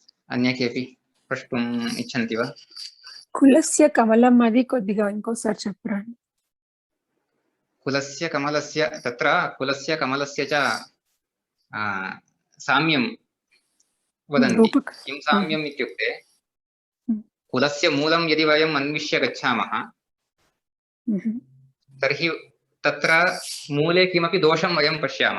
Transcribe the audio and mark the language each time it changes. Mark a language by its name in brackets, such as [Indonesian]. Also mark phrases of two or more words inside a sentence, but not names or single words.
[Sanskrit] अन्ये केपि प्रष्टुम् इच्छन्ति वा? కులస్య కమలం [Telugu] అది కొద్దిగా ఇంకోసారి చెప్పండి. [Sanskrit] कुलस्य कमलस्य तत्र कुलस्य कमलस्य च साम्यं वदन्ति। రూపక किं साम्यम् इत्युक्ते कुलस्य मूलं यदि वयम् अन्विष्य गच्छामः तर्हि तत्र मूले किमपि दोषं वयं पश्यामः।